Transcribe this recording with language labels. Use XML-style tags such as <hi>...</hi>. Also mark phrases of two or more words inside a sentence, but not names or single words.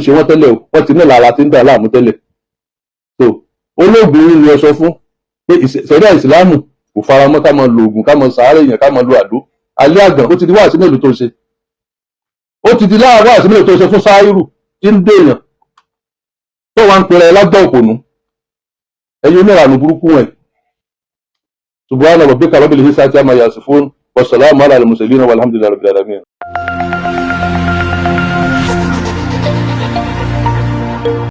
<yo>ṣe wọ́n tẹ́lẹ̀ o wọ́n ti ní lára tí ń dà láàmú tẹ́lẹ̀ so olóògùn yìí ni ẹ sọ fún pé ìṣẹ̀dá ìsìláàmù kò fara mọ́ ká máa lo oògùn ká máa sàárẹ̀ èèyàn ká máa lo àdó alẹ́ àgàn ó ti di wáàsí mélòó tó ń ṣe ó ti di láàárọ̀ wáàsí mélòó tó ń ṣe fún sáírù tí ń dèèyàn tó wá ń pèrè ẹ lágbá òpònú ẹ̀yin onírànú burúkú wọn</yo> <ar>سبحان ربك رب العزة عما يصفون وسلام على المرسلين والحمد لله رب العالمين.</ar>